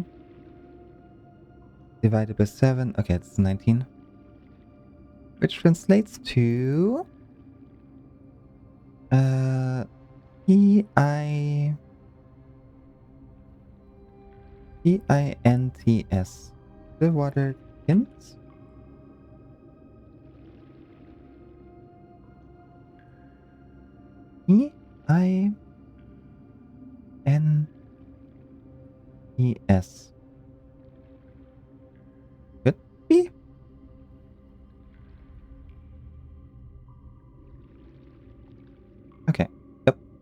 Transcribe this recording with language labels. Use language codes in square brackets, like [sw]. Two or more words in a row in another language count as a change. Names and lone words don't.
[en] Divided by 7. Okay, it's 19. Which translates to... E-I-N-T-S. The water hints? E-I-N-E-S. Could be? Okay. Yep.